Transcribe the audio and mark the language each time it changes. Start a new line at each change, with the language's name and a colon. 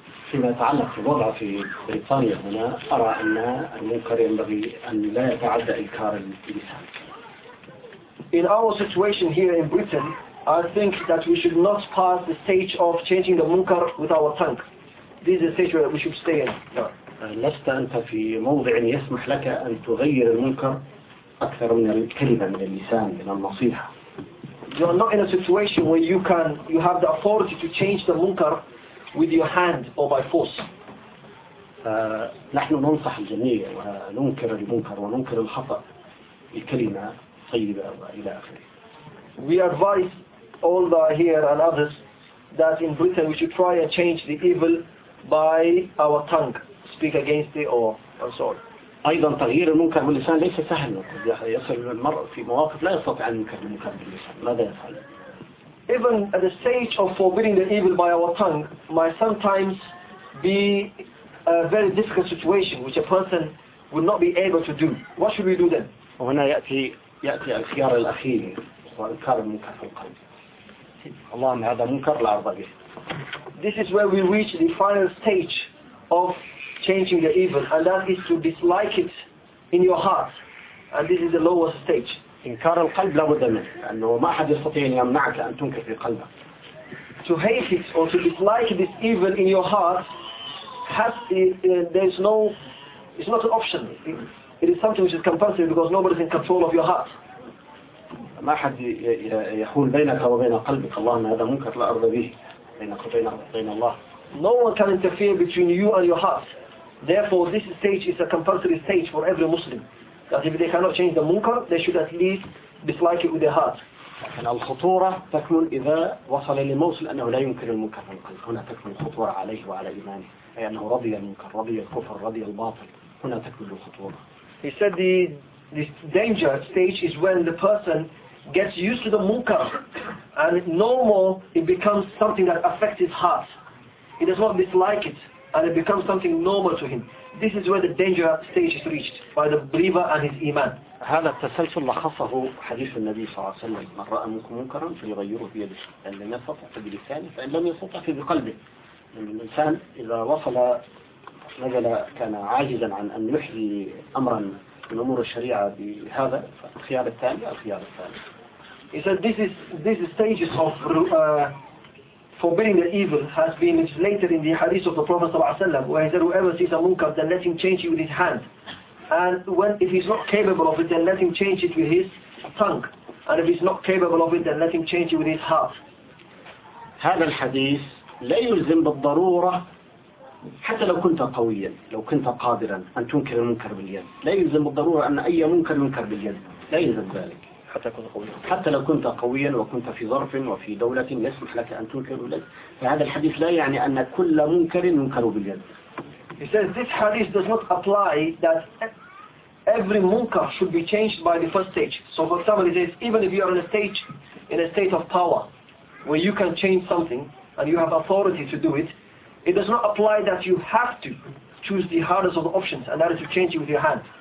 Arabic: فيما يتعلق بالوضع في بريطانيا هنا أرى أن المنكر ينبغي أن لا يتعدى إنكار اللسان.
English: In our situation here in Britain, I think that we should not pass the stage of changing the munkar with our tongue. This is the stage where we should stay in.
Arabic: لست أنت في موضع يسمح لك أن تغير المنكر أكثر من الكلمة من اللسان من النصيحة.
English: You are not in a situation where you have the authority to change the munkar with your hand or by force.
Arabic: نحن ننصح الجميع وننكر المنكر وننكر الخطأ بكلمة طيبة إلى آخره.
English: We advise all the here and others that in Britain we should try and change the evil by our tongue, speak against it or and so on.
Arabic: أيضا تغيير المنكر باللسان ليس سهلا يصل المرء في مواقف لا يستطيع أن ينكر المنكر باللسان ماذا يفعل؟
English: Even at the stage of forbidding the evil by our tongue might sometimes be a very difficult situation which a person would not be able to do. What should we do then?
Arabic: وهنا يأتي الخيار الأخير هو إنكار المنكر في القلب. اللهم هذا منكر لا أرضى به.
English: This is where we reach the final stage of changing the evil and that is to dislike it in your heart and this is the lowest stage.
Arabic: إنكار القلب لابد منه لأنه ما أحد يستطيع أن يمنعك أن تنكر في قلبك.
English: To hate it or to dislike this evil in your heart has it's not an option. It is something which is compulsory because nobody is in control of your heart.
Arabic: ما أحد يحول بينك وبين قلبك اللهم هذا منكر لا أرضى به بينك وبين الله.
English: No one can interfere between you and your heart. Therefore, this stage is a compulsory stage for every Muslim. That if they cannot change the munkar, they should at least dislike it with their heart.
Arabic: لكن الخطورة تكمن إذا وصل للموصل أنه لا يمكن المنكر من قلب. هنا تكمن الخطورة عليه وعلى إيمانه، أي أنه رضي المنكر، رضي الكفر، رضي الباطل. هنا تكمن الخطورة.
English: He said the danger stage is when the person gets used to the munkar and no more it becomes something that affects his heart. He does not dislike it and it becomes something normal to him. This is where the danger stage is reached by the believer and his iman.
Arabic: هذا التسلسل لخصه حديث النبي صلى الله عليه وسلم من رأى منكم منكرا فليغيره بيده فإن لم يستطع فبلسانه فإن لم يستطع فبقلبه لأن الإنسان إذا وصل نزل كان عاجزا عن أن يحيي أمرا من أمور الشريعة بهذا الخيار الثاني الخيار الثاني
English: He said this is stages of forbidding the evil has been later in the hadith of the Prophet
Arabic: صلى الله عليه وسلم
English: where he said whoever sees a munkar then let him change it with his hand And when if he's not capable of it, then let him change it with his tongue. And if he's not capable of it, then let him change it with his heart.
Arabic: هذا الحديث لا يلزم بالضرورة حتى لو كنت قويا لو كنت قادرا أن تنكر المنكر باليد لا يلزم بالضرورة أن أي منكر منكر باليد لا يلزم ذلك حتى لو كنت قويا وكنت في ظرف وفي دولة يسمح لك أن تنكر باليد فهذا الحديث لا يعني أن كل منكر منكر باليد
English: He says this hadith does not apply that every munkar should be changed by the first stage. So for example, he says even if you are in a state of power where you can change something and you have authority to do it, it does not apply that you have to choose the hardest of the options and that is to change it with your hand.